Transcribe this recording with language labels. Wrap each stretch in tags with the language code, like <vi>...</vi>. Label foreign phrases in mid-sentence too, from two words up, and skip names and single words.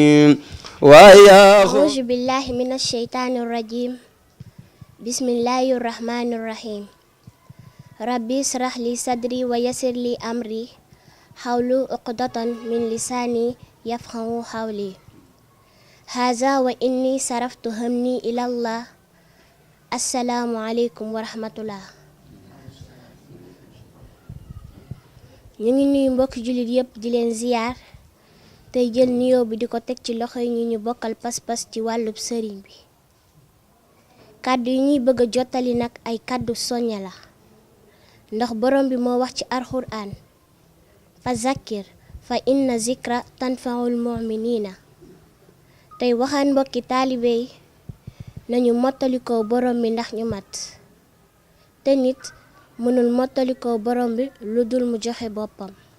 <ar>أعوذ بالله من الشيطان الرجيم بسم الله الرحمن الرحيم ربي اشرح لي صدري ويسر لي أمري حول عقدة من لساني يفقهوا قولي هذا وإني صرفت همي إلى الله السلام عليكم ورحمة الله</ar> <wo>ñu ngi nuyu mbokki jullit yépp di leen ziyaar tey jël nuyoo bi di ko teg ci loxo yi ñu bokkal pas-pas ci wàllub sëriñ bi kàddu yi ñuy bëgg a jottali nag ay kàddu soññe la ndax borom bi moo wax ci alxuraan</wo> <ar>فذكر فإن الذكرى تنفع المؤمنين</ar> <wo>tey waxaan mbokki taalibe yi nañu mottalikoo borom bi ndax ñu mat te nit mënul mottalikoo borom bi lu dul mu joxe boppam</wo>